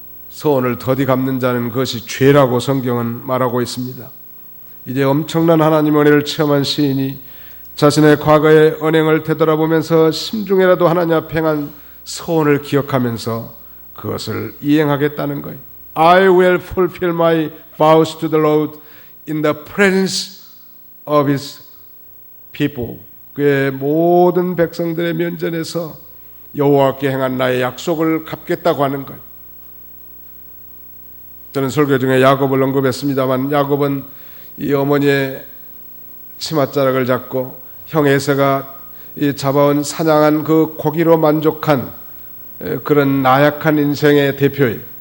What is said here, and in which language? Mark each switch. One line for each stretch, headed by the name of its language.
Korean: 소원을 더디 갚는 자는 그것이 죄라고 성경은 말하고 있습니다. 이제 엄청난 하나님의 은혜를 체험한 시인이 자신의 과거의 언행을 되돌아보면서 심중에라도 하나님 앞에 행한 소원을 기억하면서 그것을 이행하겠다는 거예요.
English: I will fulfill my vows to the Lord in the presence of His people.
Korean: 그의 모든 백성들의 면전에서 여호와께 행한 나의 약속을 갚겠다고 하는 거예요. 저는 설교 중에 야곱을 언급했습니다만, 야곱은 이 어머니의 치맛자락을 잡고 형 에서가 잡아온 사냥한 그 고기로 만족한 그런 나약한 인생의 대표예요.